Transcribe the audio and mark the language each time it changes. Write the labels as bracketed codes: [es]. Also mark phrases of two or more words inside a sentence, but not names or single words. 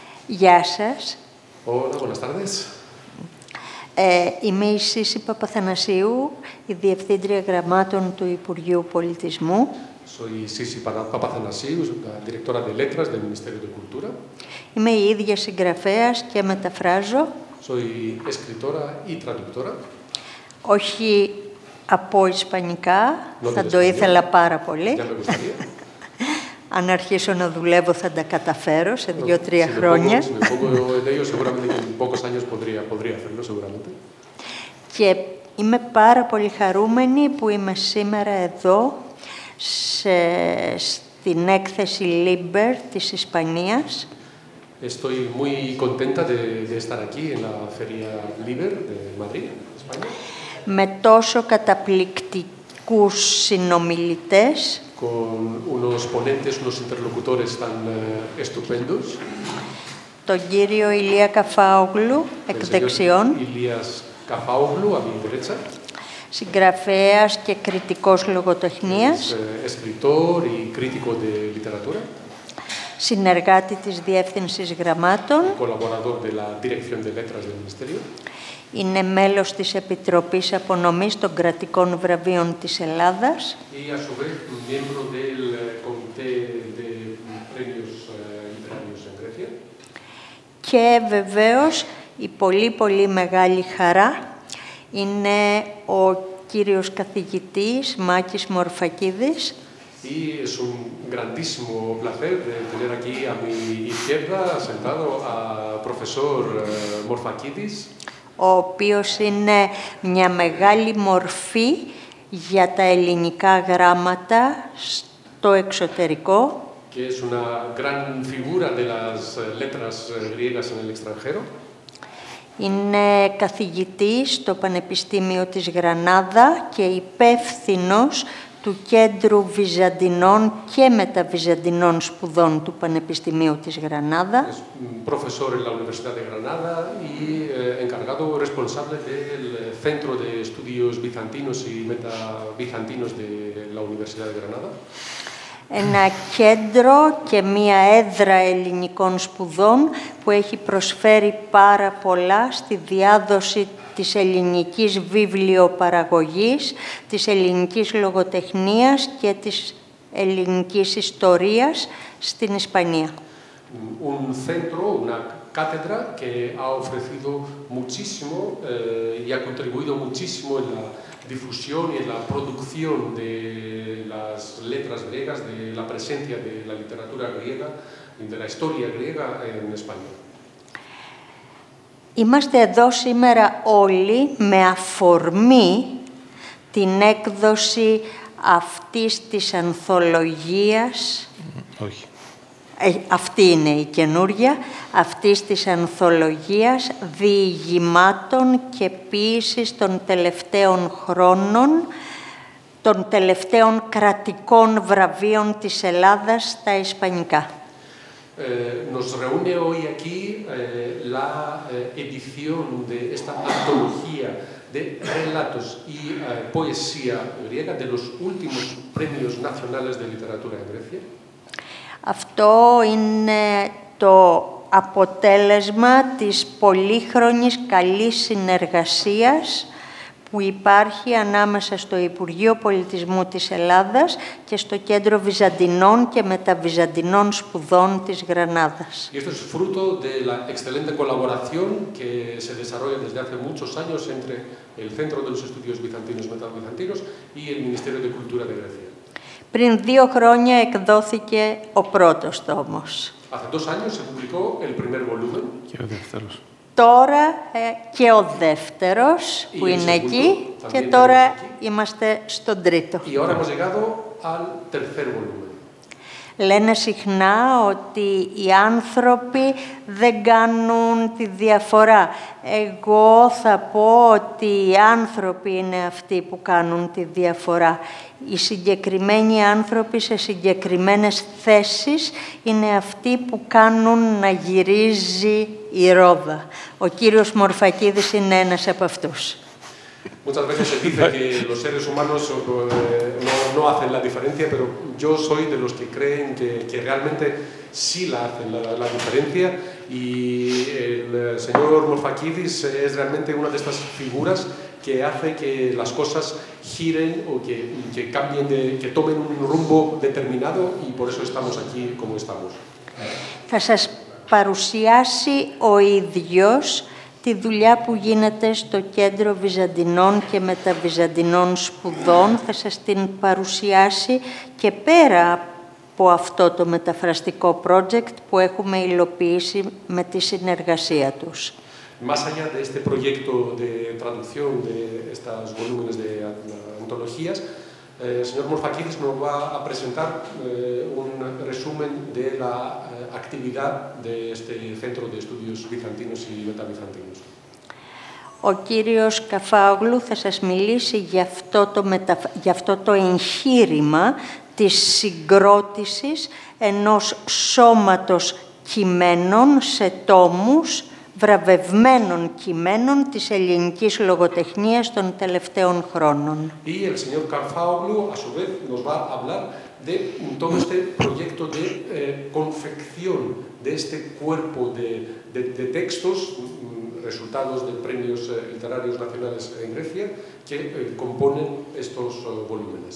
[el] Γεια σας. [es] Hola, buenas tardes. [el] Είμαι η Σύση Παπαθανασίου, η Διευθύντρια Γραμμάτων του Υπουργείου Πολιτισμού. [es] Soy Sisi Papathanasiou, la directora de Letras del Ministerio de Cultura. [el] Είμαι η ίδια συγγραφέας και μεταφράζω. [es] Soy escritora y traductora. [el] Όχι από ισπανικά, [es] No [el] θα [es] del [el] το [es] español. [el] ήθελα πάρα πολύ. [es] Ya me gustaría. [el] Αν αρχίσω να δουλεύω θα τα καταφέρω σε 2-3 [es] Si me [el] χρόνια. [es] pongo en ello, seguramente que en pocos años podría hacerlo, seguramente. [el] Και είμαι πάρα πολύ χαρούμενη που είμαι σήμερα εδώ στην έκθεση Liber της Ισπανίας. [es] Estoy muy contenta de estar aquí en la Feria Liber de Madrid, España. [el] Με τόσο καταπληκτικούς συνομιλητές. [es] Con unos ponentes, unos interlocutores tan estupendos. [el] Τον κύριο Ηλία Καφάογλου, εκ δεξιών. Ηλίας Καφάογλου, [es] a mi derecha. [el] Συγγραφέας και κριτικός λογοτεχνίας. [es] Escritor y crítico de literatura. [el] Συνεργάτη της Διεύθυνσης Γραμμάτων. [es] Colaborador de la Dirección de Letras del Ministerio. [el] Είναι μέλος της Επιτροπής Απονομής των Κρατικών Βραβείων της Ελλάδας. [es] Y a su vez miembro del Comité de Premios Literarios en Grecia. [el] Και βεβαίως η πολύ μεγάλη χαρά είναι ο κύριος καθηγητής Μάκης Μορφακίδης. [es] Y es un grandísimo placer de tener aquí a mi izquierda sentado a profesor Morfakidis. [el] Ο οποίος είναι μια μεγάλη μορφή για τα ελληνικά γράμματα στο εξωτερικό. [es] Que es una gran figura de las letras griegas en el extranjero. [el] Είναι καθηγητής στο Πανεπιστήμιο της Γρανάδα και υπεύθυνος του Κέντρου Βυζαντινών και Μεταβυζαντινών Σπουδών του Πανεπιστημίου της Γρανάδα. [es] Es profesor en la Universidad de Granada y encargado responsable del Centro de Estudios Bizantinos y Metabizantinos de la Universidad de Granada. [el] Ένα κέντρο και μία έδρα ελληνικών σπουδών που έχει προσφέρει πάρα πολλά στη διάδοση της ελληνικής βιβλιοπαραγωγής, της ελληνικής λογοτεχνίας και της ελληνικής ιστορίας στην Ισπανία. [es] Un centro, una cátedra que ha ofrecido muchísimo y ha contribuido muchísimo en la difusión y en la producción de las letras griegas, de la presencia de la literatura griega y de la historia griega en España. [el] Είμαστε εδώ σήμερα όλοι με αφορμή την έκδοση αυτής της ανθολογίας. Όχι. Αυτή είναι η καινούρια, αυτής της ανθολογίας διηγημάτων και ποίησης των τελευταίων χρόνων, των τελευταίων κρατικών βραβείων της Ελλάδας στα ισπανικά. [es] Nos reúne hoy aquí la edición de esta antología de relatos y poesía griega de los últimos premios nacionales de literatura en Grecia. [el] Αυτό είναι το αποτέλεσμα της πολύχρονης καλής συνεργασίας που υπάρχει ανάμεσα στο Υπουργείο Πολιτισμού της Ελλάδας και στο Κέντρο Βυζαντινών και Μεταβυζαντινών Σπουδών της Γρανάδας. [es] Y esto es fruto de la excelente colaboración que se desarrolla desde hace muchos años entre el Centro de los Estudios Bizantinos y Metabizantinos y el Ministerio de Cultura de Grecia. [el] Πριν 2 χρόνια εκδόθηκε ο πρώτος τόμος. [es] Hace 2 años se publicó el primer volumen. [el] Και ο δεύτερος. Τώρα και ο δεύτερος που είναι εκεί και τώρα είμαστε στον τρίτο. [es] Y ahora hemos llegado al tercer volumen. [el] Λένε συχνά ότι οι άνθρωποι δεν κάνουν τη διαφορά. Εγώ θα πω ότι οι άνθρωποι είναι αυτοί που κάνουν τη διαφορά. Οι συγκεκριμένοι άνθρωποι σε συγκεκριμένες θέσεις είναι αυτοί που κάνουν να γυρίζει η ρόδα. Ο κύριος Μορφακίδης είναι ένας από αυτούς. [es] Muchas veces se dice que los seres humanos no hacen la diferencia, pero yo soy de los que creen que realmente sí la hacen la diferencia, y el señor Morfakidis es realmente una de estas figuras que hace que las cosas giren o que cambien, que tomen un rumbo determinado, y por eso estamos aquí como estamos. [el] Θα σας παρουσιάσει ο ίδιος τη δουλειά που γίνεται στο Κέντρο Βυζαντινών και Μεταβυζαντινών Σπουδών. Θα σας την παρουσιάσει και πέρα από αυτό το μεταφραστικό project που έχουμε υλοποιήσει με τη συνεργασία τους. [es] Más allá de este proyecto de traducción de estos volúmenes de antologías, el señor Morfakidis nos va a presentar un resumen de la actividad de este Centro de Estudios Bizantinos y Metabizantinos. [el] Ο κύριος Καφάογλου θα σας μιλήσει για αυτό το εγχείρημα της συγκρότησης ενός σώματος κειμένων σε τόμους, βραβευμένων κειμένων της ελληνικής λογοτεχνίας των τελευταίων χρόνων. [es] Y el señor Kaffaoglu, a su vez, nos va a hablar de todo este proyecto de confección de este cuerpo de textos resultados de premios literarios nacionales en Grecia que componen estos volúmenes.